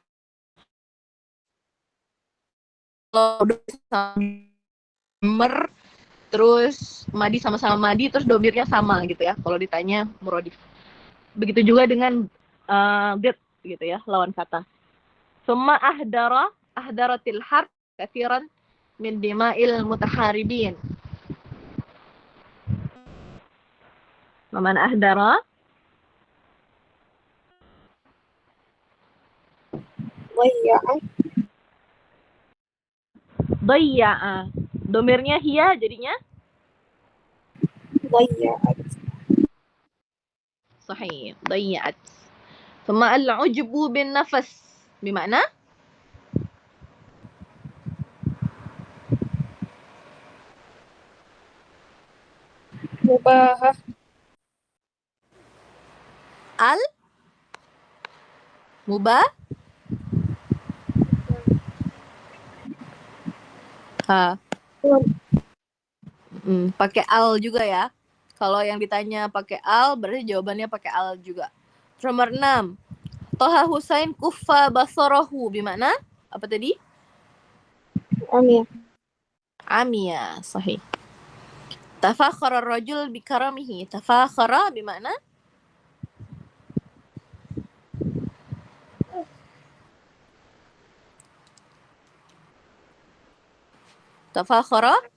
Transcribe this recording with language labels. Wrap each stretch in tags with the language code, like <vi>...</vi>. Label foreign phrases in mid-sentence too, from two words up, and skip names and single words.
<id>Kalau udah mer terus madi sama-sama madi, terus domirnya sama gitu ya kalau ditanya muradif. Begitu juga dengan bid gitu ya, lawan kata.</id> <ar>ثم أهدرت الحرب كثيرا من دماء المتحاربين. ومن أهدر ضيّع.</ar> <id>Domirnya hiya jadinya</id> <ar>ضيّعت. صحيح. ضيّعت. ثم العجب بالنفس بمعنى مباهاة.</ar> <id>mubah pakai al juga ya. Kalau yang ditanya pakai al berarti jawabannya pakai al juga.</id> <ar>Nomor 6. Toha Husain كُفّ بصره بمعنى?</ar> <id>Apa tadi?</id> <ar>Amia. عمياء، صحيح. تفاخر الرجل بكرمه. تفاخر بمعنى؟ تفاخر</ar>